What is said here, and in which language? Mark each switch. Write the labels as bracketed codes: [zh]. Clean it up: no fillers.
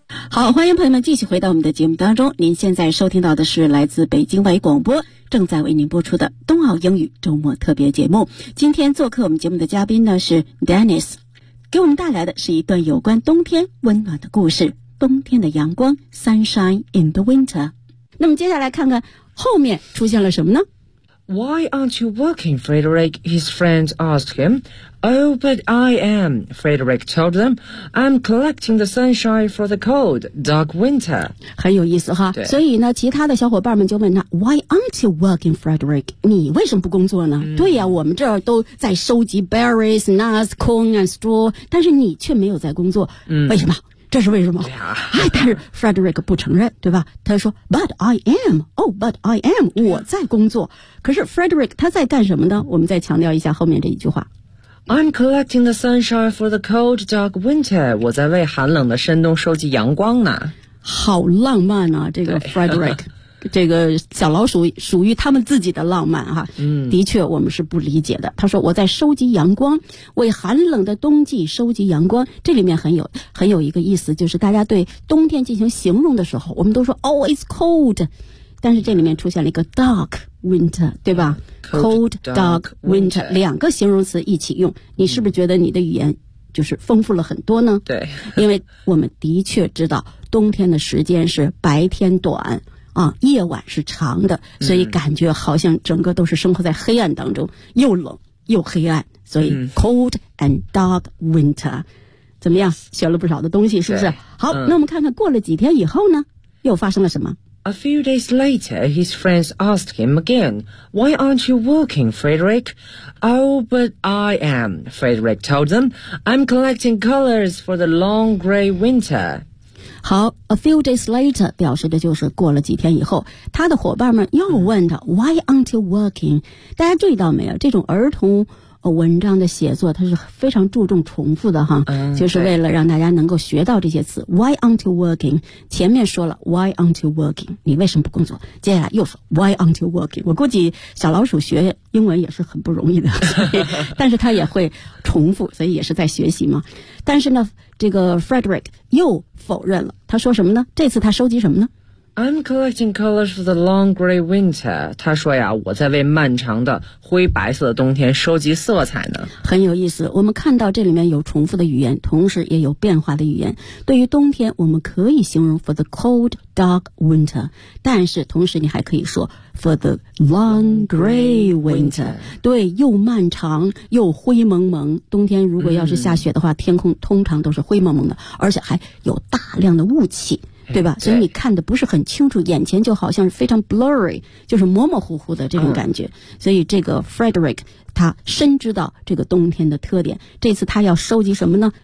[zh] 好，欢迎朋友们继续回到我们的节目当中，您现在收听到的是来自北京外语广播正在为您播出的冬奥英语周末特别节目。今天做客我们节目的嘉宾呢是 Dennis， 给我们带来的是一段有关冬天温暖的故事，冬天的阳光 [en] Sunshine in the winter。 [zh] 那么接下来看看后面出现了什么呢？ [en] Why aren't you working, Frederick? His friend asked him. Oh, but I am, Frederick told them. I'm collecting the sunshine for the cold, dark winter. [zh] 很有意思哈。所以呢，其他的小伙伴们就问他 , [en] Why aren't you working, Frederick? [zh] 你为什么不工作呢、对呀、我们这儿都在收集 [en] berries, nuts, corn and straw, [zh] 但是你却没有在工作。为什么？这是为什么、哎、但是 Frederick 不承认，对吧？ [en] 他说 But I am, oh, but I am, [zh] 我在工作。可是 Frederick 他在干什么呢？我们再强调一下后面这一句话。 [en] I'm collecting the sunshine for the cold, dark winter. [zh] 我在为寒冷的深冬收集阳光呢。好浪漫啊，这个 Frederick。这个小老鼠属于他们自己的浪漫哈、的确我们是不理解的。他说我在收集阳光，为寒冷的冬季收集阳光。这里面很有一个意思，就是大家对冬天进行形容的时候，我们都说 [en] Oh, it's cold， [zh] 但是这里面出现了一个 [en] dark winter， [zh] 对吧？ [en] Cold, dark winter， [zh] 两个形容词一起用，你是不是觉得你的语言就是丰富了很多呢？对，因为我们的确知道冬天的时间是白天短啊，夜晚是长的，所以感觉好像整个都是生活在黑暗当中，又冷又黑暗，所以 [en] cold and dark winter， [zh] 怎么样？学了不少的东西，是不是？好，那我们看看过了几天以后呢，又发生了什么 [en] ？A few days later, his friends asked him again, "Why aren't you working, Frederick?" "Oh, but I am," Frederick told them. "I'm collecting colors for the long gray winter." [zh] 好 , [en] a few days later [zh] 表示的就是过了几天以后，他的伙伴们又问他 , [en] why aren't you working? [zh] 大家注意到没有，这种儿童文章的写作它是非常注重重复的哈、就是为了让大家能够学到这些词 , [en] why aren't you working? [zh] 前面说了 , [en] why aren't you working? [zh] 你为什么不工作，接下来又说 , [en] why aren't you working? [zh] 我估计小老鼠学英文也是很不容易的，所以但是他也会重复，所以也是在学习嘛。但是呢，这个 Frederick 又否认了，他说什么呢？这次他收集什么呢？ [en] I'm collecting colors for the long gray winter. [zh] 他说呀，我在为漫长的灰白色的冬天收集色彩呢。很有意思，我们看到这里面有重复的语言，同时也有变化的语言。对于冬天，我们可以形容 [en] for the cold dark winter， [zh] 但是同时你还可以说 [en] for the long gray winter。 [zh] 对，又漫长又灰蒙蒙。冬天如果要是下雪的话，天空通常都是灰蒙蒙的，而且还有大量的雾气。对吧？所以你看的不是很清楚，眼前就好像是非常 blurry， 就是模模糊糊的这种感觉。所以这个 Frederick 他深知到这个冬天的特点，这次他要收集什么呢？